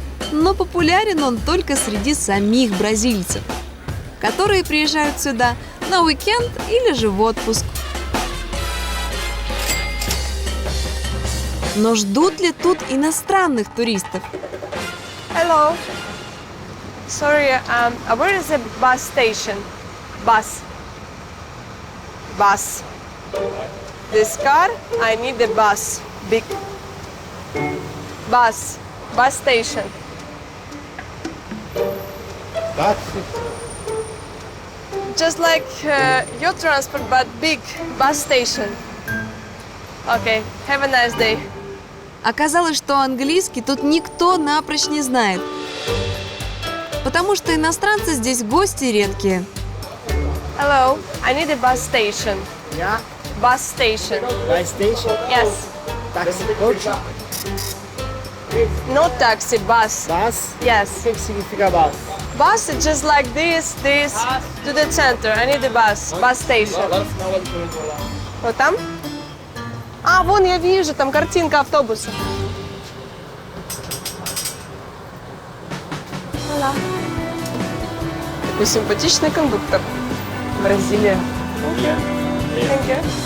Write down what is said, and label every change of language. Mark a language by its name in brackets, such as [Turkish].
[Russian] Но популярен он только среди самих бразильцев, которые приезжают сюда на уикенд или же в отпуск. Но ждут ли тут иностранных туристов? [English] Hello. Sorry, where is the bus station? Bus. Bus. This car, I need the bus. Big. Bus. Bus station. Just like your transport, but big bus station. Okay, have a nice day. [Russian] Оказалось, что английский тут никто напрочь не знает, потому что иностранцы здесь гости редкие. [English] Hello, I need a bus station. Yeah, Bus station. bus station. Yes. Taxi, coach, No taxi, bus. bus. Yes. [Portuguese] O que significa bus? [English] Bus is just like this to the center. I need a bus. Bus station. [Russian] Вот там? А, вон я вижу, там картинка автобуса. [Spanish] Hola. [Russian] Такой симпатичный кондуктор. [English] Бразилия. Thank you.